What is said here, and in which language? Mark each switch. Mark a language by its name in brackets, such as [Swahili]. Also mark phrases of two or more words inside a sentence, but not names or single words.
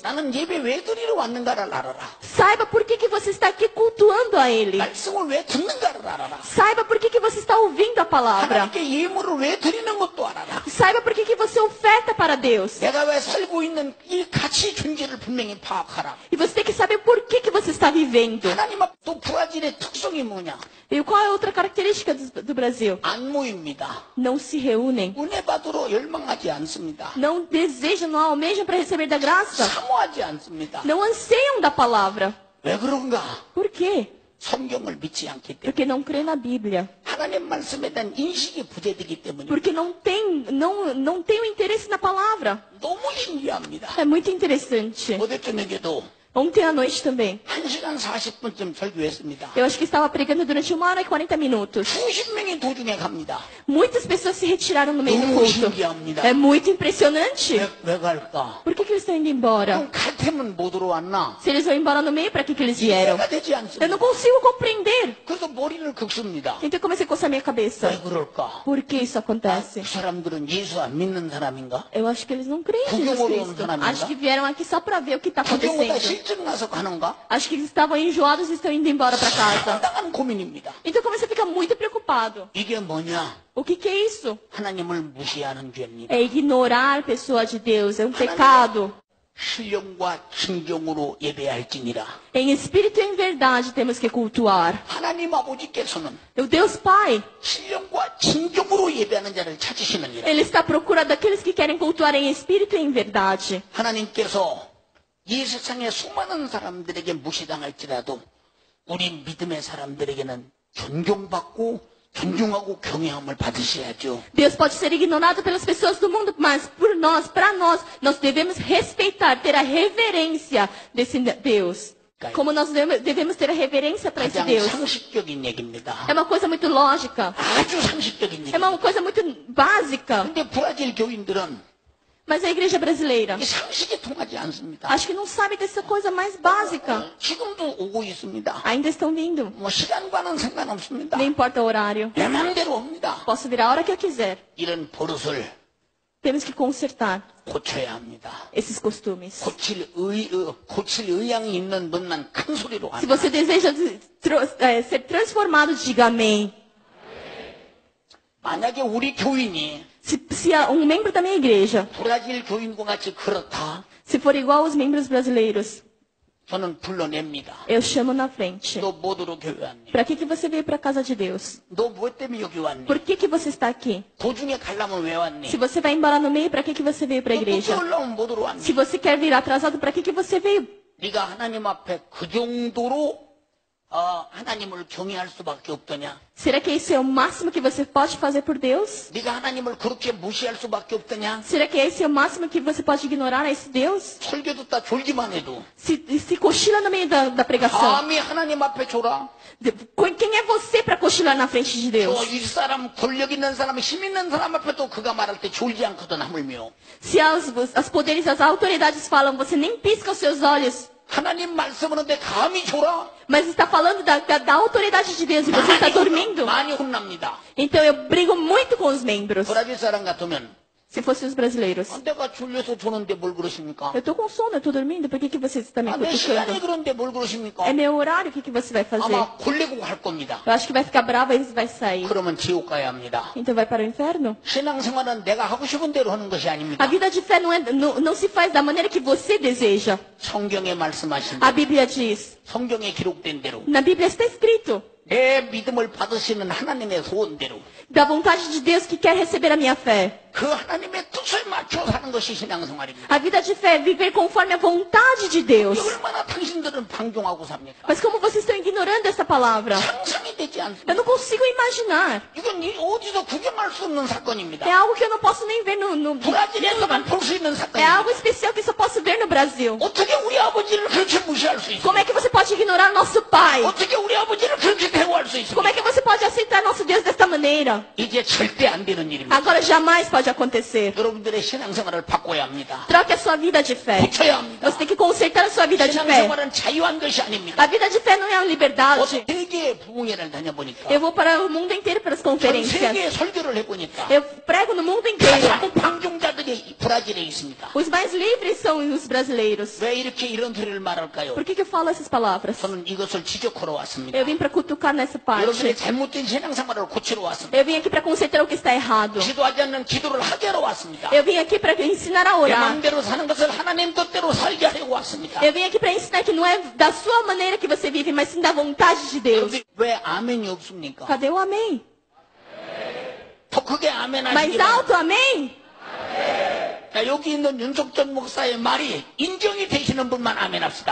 [Korean] 나는 예배 왜 드리러 왔는가를 알아라. [Portuguese] Saiba por que você está aqui cultuando a Ele. [Korean] 말씀을 왜 듣는가를 알아라. [Portuguese] Saiba por que você está ouvindo a palavra. [Korean] 하나님께 예물을 왜 드리는 것도 알아라. [Portuguese] Saiba por que você oferta para Deus. [Korean] 내가 왜 살고 있는 이 가치 존재를 분명히 파악하라. [Portuguese] E você tem que saber por que você está vivendo. [Korean] 하나님 앞 또 브라질의 특성이 뭐냐? [Portuguese] E qual é outra característica do Brasil? [Korean] 안 모입니다. [Portuguese] Não se reúnem. [Korean] 은혜 받으러 열망하지 않습니다. [Portuguese] Não desejam, não almejam para receber da graça. [Korean] 사모하지 않습니다. [Portuguese] Não anseiam da palavra. [Korean] 왜 그런가? [Portuguese] Por quê? [Korean] 성경을 믿지 않기 때문에. [Portuguese] Porque não crê na Bíblia. [Korean] 하나님 말씀에 대한 인식이 부재되기 때문에. [Portuguese] Porque não tem o interesse na palavra. [Korean] 너무 신기합니다. [Portuguese] É muito interessante. [Korean] 어제 저녁에도 [Portuguese] Ontem à noite também. [Korean] 1시간 40분쯤 설교했습니다. [Portuguese] Eu acho que estava pregando durante 1h40 minutos. [Korean] 수십 명이 도중에 갑니다. [Portuguese] Muitas pessoas se retiraram no meio do [Korean] 너무 [Portuguese] culto. [Korean] 신기합니다. [Portuguese] É muito impressionante. [Korean] 왜 갈까? [Portuguese] Por que eles estão indo embora? [Korean] 그럼 갈 테면 못 들어왔나? [Portuguese] Se eles vão embora no meio, para que eles vieram? [Korean] 이해가 되지 [Portuguese] Eu [Korean] 않습니다. [Portuguese] não consigo compreender. [Korean] 그래서 머리를 긁습니다. [Portuguese] Então eu comecei a coçar minha cabeça. [Korean] 왜 그럴까? [Portuguese] Por que isso acontece? [Korean] 그 사람들은 예수 안 믿는 사람인가? [Portuguese] Eu acho que eles não creem em Jesus Cristo. Acho que vieram aqui só para ver o que está [Korean] 구경보다 [Portuguese] acontecendo. [Korean] 실증 나서 가는가? [Portuguese] Acho que eles estavam enjoados e estão indo embora para casa. [Korean] 상당한 고민입니다. [Portuguese] Então eu comecei a ficar muito preocupado. [Korean] 이게 뭐냐? [Portuguese] O que é isso? [Korean] 하나님을 무시하는 죄입니다. [Portuguese] É ignorar a pessoa de Deus. É um pecado. [Korean] 신령과 진경으로 예배할지니라. [Portuguese] Em espírito e em verdade temos que cultuar. [Korean] 하나님 아버지께서는 [Portuguese] O Deus Pai, [Korean] 신령과 진경으로 예배하는 자를 찾으시느니라. [Portuguese] Ele está procurando aqueles que querem cultuar em espírito e em verdade. [Korean] 하나님께서 이 세상의 수많은 사람들에게 무시당할지라도 우리 믿음의 사람들에게는 존경받고 존중하고 경외함을 받으셔야죠. [Portuguese] Deus pode ser ignorado pelas pessoas do mundo, mas por nós, para nós devemos respeitar, ter a reverência desse Deus. Como nós devemos ter a reverência para esse [Korean] 가장 [Portuguese] Deus. [Korean] 상식적인 얘기입니다. [Portuguese] É uma coisa muito lógica. [Korean] 아주 상식적인 [Portuguese] É [Korean] 얘기입니다. [Portuguese] uma coisa muito básica. [Korean] 근데 브라질 교인들은 [Portuguese] Mas a igreja brasileira, [Korean] 이 상식이 통하지 않습니다. [Portuguese] acho que não sabe dessa coisa mais básica. [Korean] 지금도 오고 있습니다. [Portuguese] Ainda estão vindo. [Korean] 뭐 시간과는 상관없습니다. [Portuguese] Não importa o horário. [Korean] 내 마음대로 옵니다. [Portuguese] Posso vir a hora que eu quiser. [Korean] 이런 버릇을 [Portuguese] Temos que consertar [Korean] 고쳐야 합니다. [Portuguese] esses costumes. [Korean] 고칠 의향이 있는 분만 큰 소리로 [Portuguese] Se [Korean] 합니다. [Portuguese] você deseja ser transformado, diga amém. [Korean] 만약에 우리 교인이 [Portuguese] Se membro da minha igreja, [Korean] 브라질 교인과 같이 그렇다, [Portuguese] se for igual aos membros brasileiros, [Korean] 저는 불러냅니다. [Portuguese] eu chamo na frente. [Korean] 너 뭐더러 교회 왔니? [Portuguese] Para que você veio para a casa de Deus? [Korean] 너 뭐 때문에 여기 왔니? [Portuguese] Por que você está aqui? [Korean] 도중에 가려면 왜 왔니? [Portuguese] Se você vai embora no meio, para que você veio para a [Korean] 너 [Portuguese] igreja? [Korean] 늦게 올라오면 뭐더러 왔니? [Portuguese] Se você quer vir atrasado, para que você veio? [Korean] 네가 하나님 앞에 그 정도로 하나님을 경외할 수밖에 없더냐? [Portuguese] Será que esse é o máximo que você pode fazer por Deus? [Korean] 네가 하나님을 그렇게 무시할 수밖에 없더냐? [Portuguese] Será que esse é o máximo que você pode ignorar a esse Deus? [Korean] 설교 듣다 졸기만 해도 [Portuguese] Se cochila no meio da pregação. [Korean] 감히 하나님 앞에 졸아? [Portuguese] Quem é você para cochilar na frente de Deus? [Korean] 이 사람 권력 있는 사람, 힘 있는 사람 앞에도 그가 말할 때 졸지 않거든 하물며 [Portuguese] Se as poderes, as autoridades falam, você nem pisca os seus olhos. [Korean] 하나님 말씀하는데 감히 졸아? [Portuguese] Mas está falando da autoridade de Deus e você está dormindo. [Korean] 많이 혼납니다. [Portuguese] Então eu brigo muito com os membros. [Korean] 브라질 사람 같으면 [Portuguese] Se fossem os brasileiros. [Korean] 내가 졸려서 조는데 뭘 그러십니까? [Portuguese] Eu estou com sono, eu estou dormindo. Por que você está me [Korean] 내 시간이 [Portuguese] cutucando? [Korean] 그런데 뭘 그러십니까? [Portuguese] É meu horário, o que você vai fazer? [Korean] 아마 골래고 할 겁니다. [Portuguese] Eu acho que vai ficar brava e vai sair. [Korean] 그러면 지옥 가야 합니다. [Portuguese] Então vai para o inferno? [Korean] 신앙생활은 내가 하고 싶은 대로 하는 것이 [Portuguese] A [Korean] 아닙니다. [Portuguese] vida de fé não se faz da maneira que você deseja. [Korean] 성경에 말씀하신 [Portuguese] A [Korean] 대로, [Portuguese] Bíblia diz. [Korean] 성경에 기록된 대로, [Portuguese] Na Bíblia está escrito. [Korean] 내 믿음을 받으시는 하나님의 소원대로 [Portuguese] Da vontade de Deus que quer receber a minha fé. [Korean] 그 하나님의 뜻을 맞춰 사는 것이 신앙생활입니다. [Portuguese] A vida de fé é viver conforme a vontade de Deus. [Korean] 얼마나 당신들은 방종하고 삽니까? [Portuguese] Mas como vocês estão ignorando essa palavra? [Korean] 상상이 되지 [Portuguese] Eu [Korean] 않습니다. [Portuguese] não consigo imaginar. [Korean] 이건 어디서 구경할 수 없는 사건입니다. [Portuguese] É algo que eu não posso nem ver no [Korean] 브라질에서만 볼 수 있는 [Portuguese] É [Korean] 사건입니다. [Portuguese] algo especial que só posso ver no Brasil. [Korean] 어떻게 우리 아버지를 그렇게 무시할 수 [Portuguese] Como [Korean] 있습니까? [Portuguese] é que você pode ignorar nosso Pai? [Korean] 어떻게 우리 아버지를 그렇게 대우할 수 [Portuguese] Como [Korean] 있습니까? [Portuguese] é que você pode aceitar nosso Deus desta maneira? maneira. [Korean] 이제 절대 안 되는 일입니다. [Portuguese] Agora jamais pode acontecer. [Korean] 여러분들의 신앙생활을 바꿔야 합니다. [Portuguese] Troque a sua vida de fé. [Korean] 고쳐야 합니다. [Portuguese] Você tem que consertar a sua vida de fé. [Korean] 신앙생활은 자유한 것이 아닙니다. [Portuguese] A vida de fé não é uma liberdade. [Korean] 세계의 부흥회를 다녀보니까 [Portuguese] Eu vou para o mundo inteiro pelas [Korean] 전 [Portuguese] conferências. [Korean] 세계에 설교를 해보니까 [Portuguese] Eu prego no mundo inteiro. [Korean] 가장 방종자들이 브라질에 있습니다. [Portuguese] Os mais livres são os brasileiros. [Korean] 왜 이렇게 이런 소리를 말할까요? [Portuguese] Por que eu falo essas palavras? [Korean] 저는 이것을 지적하러 왔습니다. [Portuguese] Eu vim para cutucar nessa [Korean] 여러분의 [Portuguese] parte. [Korean] 잘못된 신앙생활을 고치러 왔습니다. [Portuguese] Eu vim aqui para consertar o que está errado. [Korean] 기도하지 않는 기도를 하게 하러 왔습니다. [Portuguese] Eu vim aqui para ensinar a [Korean] 내 [Portuguese] orar. [Korean] 마음대로 사는 것을 하나님 뜻대로 살게 하려고 왔습니다. [Portuguese] Eu vim aqui para ensinar que não é da sua maneira que você vive, mas sim da vontade de Deus. [Korean] 여러분, 왜 아멘이 없습니까? [Portuguese] Cadê o amém? [Korean] 더 크게 아멘 [Portuguese] Mais [Korean] 하시기 바랍니다. [Portuguese] alto, amém? [Korean] 자, 여기 있는 윤석전 목사의 말이 인정이 되시는 분만 아멘 합시다.